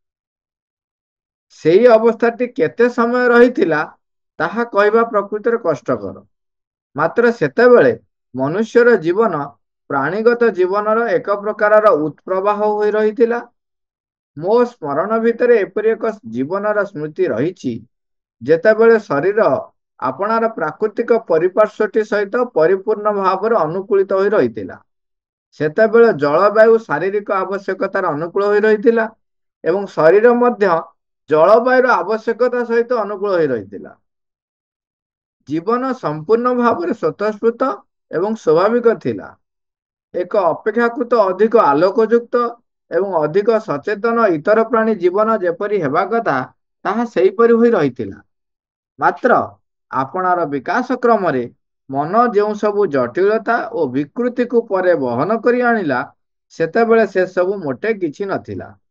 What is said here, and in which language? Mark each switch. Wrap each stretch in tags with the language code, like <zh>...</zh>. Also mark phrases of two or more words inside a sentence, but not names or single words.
<or>ସେହି ଅବସ୍ଥାଟି କେତେ ସମୟ ରହିଥିଲା ତାହା କହିବା ପ୍ରକୃତିର କଷ୍ଟକର। ମାତ୍ର ସେତେବେଳେ ମନୁଷ୍ୟର ଜୀବନ ପ୍ରାଣୀଗତ ଜୀବନର ଏକ ପ୍ରକାର ଉତ୍ପ୍ରବାହ ହୋଇ ରହିଥିଲା। ମୋ ସ୍ମରଣ ଭିତର ଏପରି ଏକ ଜୀବନର ସ୍ମୃତି ରହିଛି ଯେତେବେଳେ ଶରୀର ଆପଣାର ପ୍ରାକୃତିକ ପରିପାର୍ଶ୍ୱଟି ସହିତ ପରିପୂର୍ଣ୍ଣ ଭାବ ଅନୁକୂଳିତ ହୋଇ ରହିଥିଲା। ସେତେବେଳେ ଜଳବାୟୁ ଶାରୀରିକ ଆବଶ୍ୟକତାର ଅନୁକୂଳ ହୋଇ ରହିଥିଲା ଏବଂ ଶରୀର ମଧ୍ୟ ଜଳବାୟୁର ଆବଶ୍ୟକତା ସହିତ ଅନୁକୂଳ ହୋଇ ରହିଥିଲା। ଜୀବନ ସମ୍ପୂର୍ଣ୍ଣ ଭାବରେ ସ୍ୱତଃସ୍ଫୂର୍ତ୍ତ ଏବଂ ସ୍ୱାଭାବିକ ଥିଲା। ଏକ ଅପେକ୍ଷାକୃତ ଅଧିକ ଆଲୋକଯୁକ୍ତ ଏବଂ ଅଧିକ ସଚେତନ ଇତର ପ୍ରାଣୀ ଜୀବନ ଯେପରି ହେବା କଥା ତାହା ସେହିପରି ହୋଇ ରହିଥିଲା। ମାତ୍ର ଆପଣାର ବିକାଶ କ୍ରମରେ ମନ ଯେଉଁ ସବୁ ଜଟିଳତା ଓ ବିକୃତିକୁ ପରେ ବହନ କରି ଆଣିଲା, ସେତେବେଳେ ସେ ସବୁ ମୋଟେ କିଛି ନଥିଲା।</or>